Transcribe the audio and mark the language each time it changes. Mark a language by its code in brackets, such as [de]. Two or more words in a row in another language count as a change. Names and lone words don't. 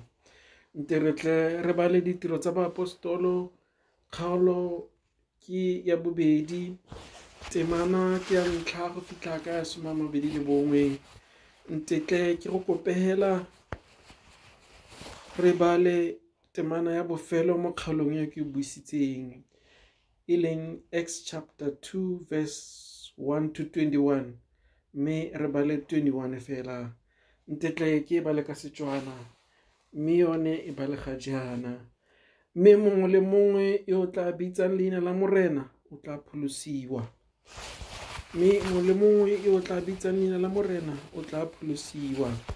[tn] Nte re tle re bale ditiro tsa baapostolo, kgaolo ke ya bobedi, temana ke ya ntlha go fitlha ka ya 21. Nte tle ke go kopela re bale temana ya bofelo mo kgaolong ya ke buisitseng, e leng [en] Acts chapter 2 verse 1 to 21, [tn] mme re bale 21 fela. Nte tle ke bale ka Setswana, mme yone e bale ga jaana. Mme mongwe le mongwe yo tla bitsang leina la morena o tla pholosiwa. Mme mongwe le mongwe yo tla bitsang leina la morena o tla pholosiwa.